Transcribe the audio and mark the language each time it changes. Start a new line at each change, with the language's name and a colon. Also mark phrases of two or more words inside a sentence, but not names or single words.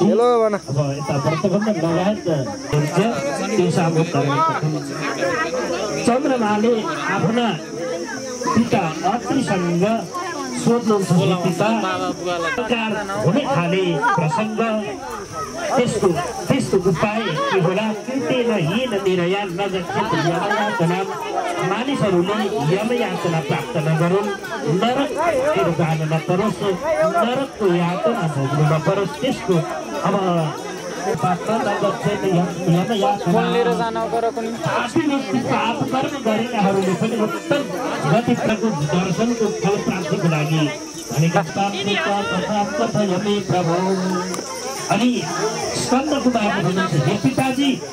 Nepali: अब यता व्रतबन्ध लगायत त्यो सामूहिक चन्द्रमाले आफ्ना पिता अत्रिसँग सोध्नुहुन्छ पिता हुने खाले प्रसङ्ग त्यस्तो उपाय के होला
Sanskrit: कृतेन येन निरया नगच्छेत
Nepali: यमयातना मानिसहरूले यमयातना प्राप्त नगरून् नरकतिर जान नपरोस् नरकको यातना भोग्नु नपरोस् त्यसको अब पाप कर्म गरेकाहरूले पनि उत्तम गतिप्रको दर्शनको फल प्राप्तिको लागि भनेका प्रभु अनि स्कन्द कुमारले भन्नुहुन्छ हे पिताजी